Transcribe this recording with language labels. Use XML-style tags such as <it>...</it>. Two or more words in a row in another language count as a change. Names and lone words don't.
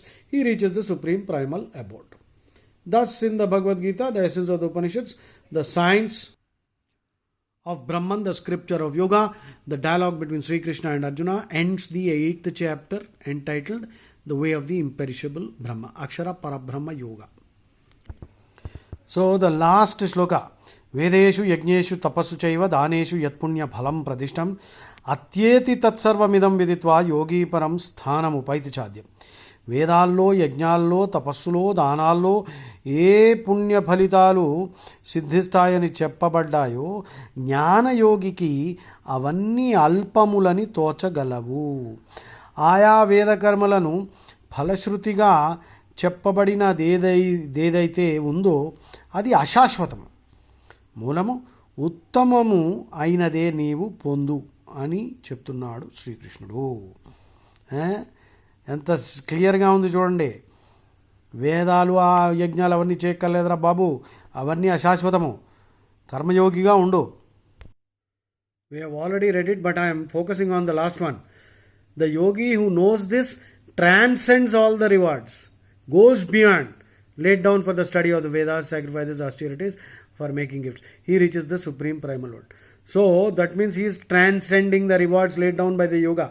<en>He reaches the supreme primal abode. Thus, in the Bhagavad Gita, the essence of the Upanishads, the science of Brahman, the scripture of yoga, the dialogue between Sri Krishna and Arjuna, ends the 8th chapter entitled The Way of the Imperishable Brahma, Akshara Parabrahma Yoga. So the last shloka,</en> <sa>वेदेषु यज्ञेषु तपसु चैव दानेषु यत्पुण्य फलम् प्रदिष्टम् अत्येति तत्सर्वमिदम् विदित्वा योगी परम् स्थानम् उपैति चाद्यम्.</sa> <te>వేదాల్లో, యజ్ఞాల్లో, తపస్సులో, దానాల్లో ఏ పుణ్య ఫలితాలు సిద్ధిస్తాయని చెప్పబడ్డాయో జ్ఞానయోగికి అవన్నీ అల్పములని తోచగలవు. ఆయా వేదకర్మలను ఫలశ్రుతిగా చెప్పబడినదేదైతే ఉందో అది అశాశ్వతము, మూలము ఉత్తమము అయినదే నీవు పొందు అని చెప్తున్నాడు శ్రీకృష్ణుడు. ఎంత క్లియర్గా ఉంది చూడండి. వేదాలు ఆ యజ్ఞాలు అవన్నీ చేయక్కర్లేదురా బాబు, అవన్నీ అశాశ్వతము, కర్మయోగిగా ఉండు.</te> <en>We have already read it, but I am focusing on the last one. The yogi who knows this transcends all the rewards, goes beyond, laid down for the study of the Vedas, sacrifices, austerities, for making gifts. He reaches the supreme primal Lord. So that means he is transcending the rewards laid down by the yoga.</en>